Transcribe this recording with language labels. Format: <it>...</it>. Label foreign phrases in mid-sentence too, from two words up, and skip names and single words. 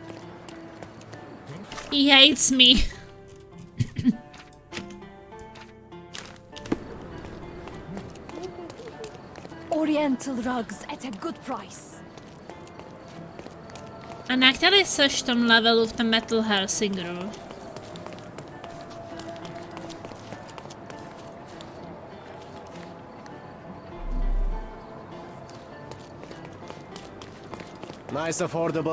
<en>He hates me. Oriental rugs at a good price.</en> <cs>A na který seš v tom levelu v tom Metal Helsingeru?</cs> <en>Nice affordable.</en>